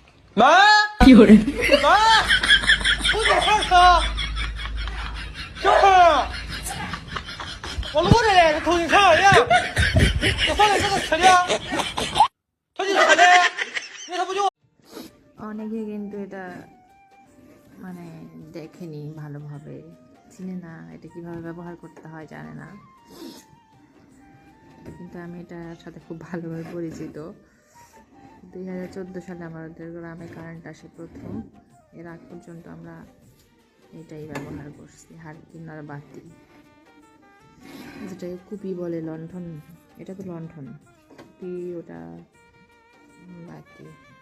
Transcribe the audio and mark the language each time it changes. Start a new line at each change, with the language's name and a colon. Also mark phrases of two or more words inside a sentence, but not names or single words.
Chinese: 妈，有人，妈，我在上车。小孩儿，我录着嘞，这偷进车里，我放在这个车里，偷进车里，你他不就？
Bangla: অনেকে কিন্তু এটা মানে দেখেনি ভালোভাবে, চিনে না, এটা কিভাবে ব্যবহার করতে হয় জানে না, কিন্তু আমি এটার সাথে খুব ভালোভাবে পরিচিত। 2014 সালে আমাদের গ্রামে কারেন্ট আসে প্রথম, এর আগ পর্যন্ত আমরা এটাই ব্যবহার করছি, হারকিন আর বাতি, যেটা কুপি বলে, লণ্ঠন, এটা তো লণ্ঠন, কুপি ওটা বাতি।